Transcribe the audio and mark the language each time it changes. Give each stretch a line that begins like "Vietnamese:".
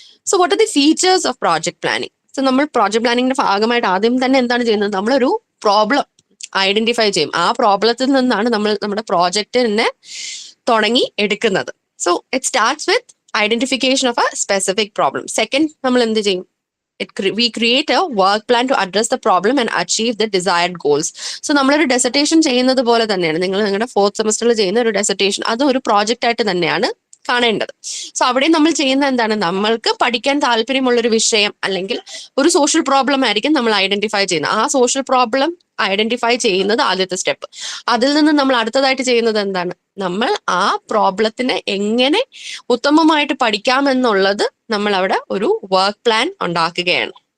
English: So what are the features of project planning?
Malayalam: So നമ്മൾ project പ്ലാനിങ്ങിന്റെ ഭാഗമായിട്ട് ആദ്യം തന്നെ എന്താണ് ചെയ്യുന്നത്, നമ്മളൊരു പ്രോബ്ലം ഐഡന്റിഫൈ ചെയ്യും. ആ പ്രോബ്ലത്തിൽ നിന്നാണ് നമ്മൾ നമ്മുടെ പ്രോജക്റ്റിനെ തുടങ്ങി എടുക്കുന്നത്.
English: So it starts with identification of a specific problem.
Malayalam: Second നമ്മൾ എന്ത് ചെയ്യും,
English: we create a work plan to address the problem and achieve the desired goals.
Malayalam: So നമ്മളൊരു ഡെസർട്ടേഷൻ ചെയ്യുന്നത് പോലെ തന്നെയാണ്, നിങ്ങൾ നിങ്ങളുടെ 4th സെമസ്റ്ററിൽ ചെയ്യുന്ന ഒരു ഡെസർട്ടേഷൻ അതും ഒരു പ്രോജക്റ്റ് ആയിട്ട് തന്നെയാണ് കാണേണ്ടത്. സോ അവിടെ നമ്മൾ ചെയ്യുന്ന എന്താണ്, നമ്മൾക്ക് പഠിക്കാൻ താല്പര്യമുള്ളൊരു വിഷയം അല്ലെങ്കിൽ ഒരു സോഷ്യൽ പ്രോബ്ലം ആയിരിക്കും നമ്മൾ ഐഡന്റിഫൈ ചെയ്യുന്നത്. ആ സോഷ്യൽ പ്രോബ്ലം ഐഡന്റിഫൈ ചെയ്യുന്നത് ആദ്യത്തെ സ്റ്റെപ്പ്. അതിൽ നിന്ന് നമ്മൾ അടുത്തതായിട്ട് ചെയ്യുന്നത് എന്താണ്, നമ്മൾ ആ പ്രോബ്ലത്തിനെ എങ്ങനെ ഉത്തമമായിട്ട് പഠിക്കാമെന്നുള്ളത് നമ്മൾ അവിടെ ഒരു വർക്ക് പ്ലാൻ ഉണ്ടാക്കുകയാണ്.